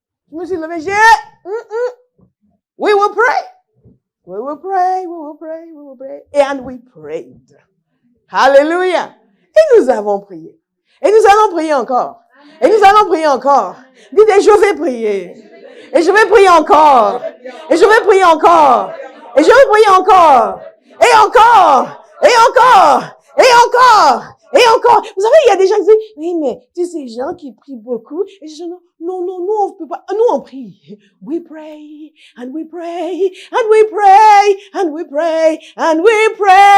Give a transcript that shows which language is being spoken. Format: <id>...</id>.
<fr>Je me suis levée,</fr> <en>we will pray. We will pray, we will pray, we will pray. And we prayed. Hallelujah.</en> <fr>Et nous avons prié. Et nous allons prier encore. Et nous allons prier encore. Dites, je vais prier. Et je vais prier encore. Et je vais prier encore. Et je vais prier encore. Et encore. Et encore. Et encore. Et encore, vous savez, il y a des gens qui disent, oui, mais tu sais, ces gens qui prient beaucoup. Et je dis, non, nous, on peut pas. Nous, on prie.</fr> <en>We pray, and we pray, and we pray, and we pray, and we pray.</en>